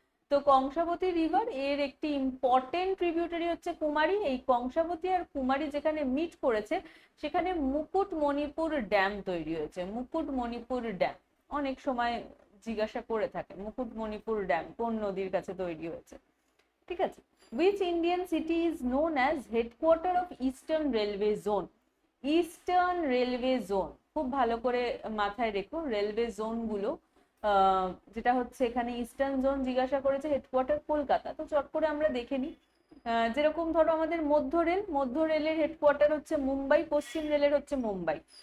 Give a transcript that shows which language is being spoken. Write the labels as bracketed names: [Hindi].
[Bangla] তো কংসাবতী রিভার এর একটি ইম্পর্টেন্ট ট্রিবিউটারি হচ্ছে কুমারী। এই কংসাবতী আর কুমারী যেখানে মিট করেছে সেখানে মুকুটমণিপুর ড্যাম তৈরি হয়েছে। মুকুটমণিপুর ড্যাম অনেক সময় জিজ্ঞাসা করে থাকে, মুকুটমণিপুর ড্যাম কোন নদীর কাছে তৈরি হয়েছে। ঠিক আছে, [English] which Indian city is known as headquarter of Eastern Railway Zone? [Bangla] Eastern railway zone খুব ভালো করে মাথায় রেখো, রেলওয়ে জোন গুলো যেটা হচ্ছে এখানে ইস্টার্ন জোন জিজ্ঞাসা করেছে, হেডকোয়ার্টার কলকাতা। তো চট করে আমরা দেখে নিই। যেরকম ধরো আমাদের মধ্য রেলের হেডকোয়ার্টার হচ্ছে মুম্বাই, পশ্চিম রেলের হচ্ছে মুম্বাই।